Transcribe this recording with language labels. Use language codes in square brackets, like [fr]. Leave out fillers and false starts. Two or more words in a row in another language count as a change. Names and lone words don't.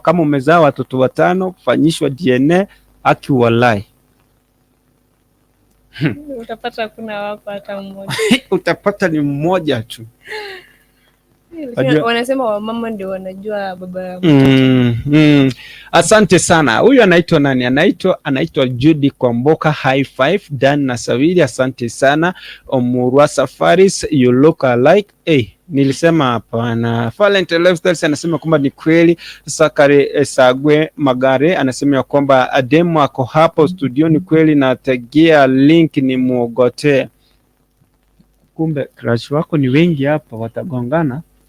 [sw] Kama umezaa watoto 5, fanyishwa DNA akiwalai. Utapata kuna wako hata mmoja. Utapata ni mmoja tu. Wanasema wamama ndio wanajua baba yao. Asante sana. Huyu anaitwa nani? Anaitwa Judy Kwamboka. [en] High five [sw] Dan na Sabiri, asante sana. Omurwa Safaris, [en] you look alike. [sw] Nilisema hapa na Valentine Lifestyles anasema kwamba ni kweli. Sakare Sagwe Magare anasema kwamba Ademo ako hapo studio, ni kweli, na tagia link ni muogote. Kumbe crush wako ni wengi hapa, watagongana.